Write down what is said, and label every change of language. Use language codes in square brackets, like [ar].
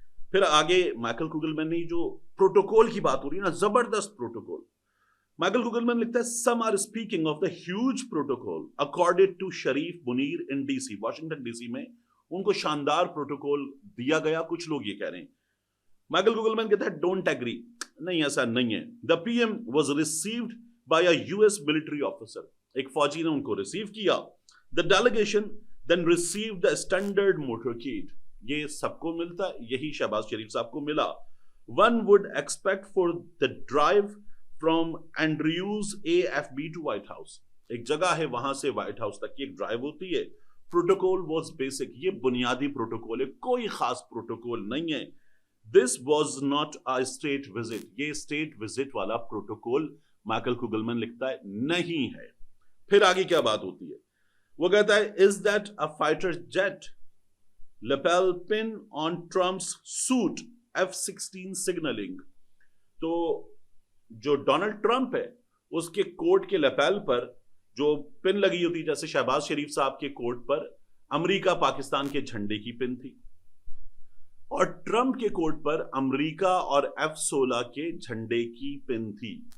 [ur] پھر آگے مائیکل کوگلمن نے جو پروٹوکول کی بات ہو رہی ہے نا, زبردست پروٹوکول. مائیکل کوگلمن لکھتا ہے [en] some are speaking of the huge protocol accorded to Sharif Munir in DC, [ur] Washington D C میں ان کو شاندار پروٹوکول دیا گیا. کچھ لوگ یہ کہہ رہے ہیں. مائیکل کوگلمن کہتا ہے [en] don't agree, [ur] نہیں ایسا نہیں ہے. [en] The PM was received by a US military officer, [ur] ایک فوجی نے ان کو ریسیو کیا. [en] The delegation then received the standard motorcade, [ur] یہ سب کو ملتا ہے, یہی شہباز شریف صاحب کو ملا. [en] One would expect for the drive from Andrews AFB to White House, [ur] ایک جگہ ہے وہاں سے وائٹ ہاؤس تک کی ایک ڈرائیو ہوتی ہے. [en] protocol was basic, [ur] یہ بنیادی پروٹوکول ہے, کوئی خاص پروٹوکول نہیں ہے. [en] This was not a state visit, [ur] یہ state visit والا پروٹوکول مائیکل کوگلمن لکھتا ہے نہیں ہے. پھر آگے کیا بات ہوتی ہے, وہ کہتا ہے [en] is that a fighter jet, lapel pin on Trump's suit, F-16 signaling. [ur] تو جو ڈونلڈ ٹرمپ ہے اس کے کوٹ کے لیپیل پر جو پن لگی ہوتی, جیسے شہباز شریف صاحب کے کوٹ پر امریکہ پاکستان کے جھنڈے کی پن تھی, اور ٹرمپ کے کوٹ پر امریکہ اور F-16 کے جھنڈے کی پن تھی.